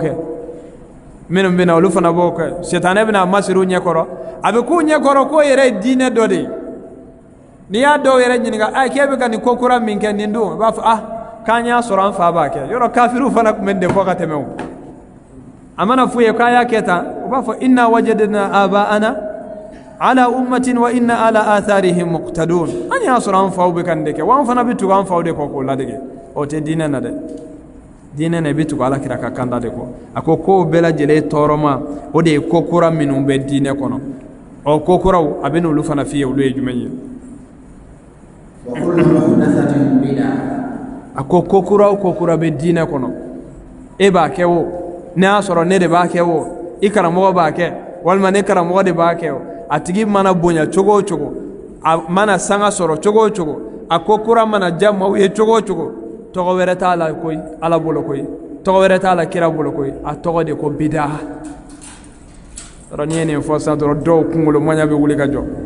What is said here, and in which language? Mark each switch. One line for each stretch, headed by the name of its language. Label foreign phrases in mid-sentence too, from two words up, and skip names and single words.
Bambara: kɛ minnu bɛna olu fana b'o kɛ sitanɛ bɛna masiri u ɲɛkɔrɔ a bɛ k'u ɲɛkɔrɔ k'o yɛrɛ ye diinɛ dɔ de ye n'i y'a dɔw yɛrɛ ɲininka k'e bɛ ka nin ko kura min kɛ nin don i b'a fɔ k'an y'a sɔrɔ an fa b'a kɛ yɔrɔ kafiriw fana tun bɛ nin de fɔ ka tɛmɛ o a mana f'u ye k'a y'a kɛ tan u b'a fɔ
Arabic: إنا وجدنا آباءنا على أمة وإنا على آثارهم مقتدون
Bambara: an y'a sɔrɔ an faw bɛ ka nin de kɛ wa an fana bɛ tugu an faw de kɔ k'o ladege o tɛ diinɛ na dɛ diinɛ na i bɛ tugu alakira ka kanda de kɔ a ko kow bɛɛ lajɛlen tɔɔrɔma o de ye ko kura minnu bɛ diinɛ kɔnɔ ɔ ko kuraw a bɛ n'olu fana f'i ye olu ye jumɛn ye a ko kura o ko kura bɛ diinɛ kɔnɔ e b'a kɛ o ne y'a sɔrɔ ne de b'a kɛ o i karamɔgɔ b'a kɛ walima ne karamɔgɔ de b'a kɛ o a tigi mana bonya cogo o cogo a mana sanga sɔrɔ cogo o cogo a ko kura mana diya maaw ye cogo o cogo tɔgɔ wɛrɛ t'a la koyi ala bolo koyi tɔgɔ wɛrɛ t'a la kira bolo koyi a tɔgɔ de ko bidaa yɔrɔ n'i ye nin fɔ sisan dɔrɔn dɔw kunkolo maɲa bɛ wuli ka jɔ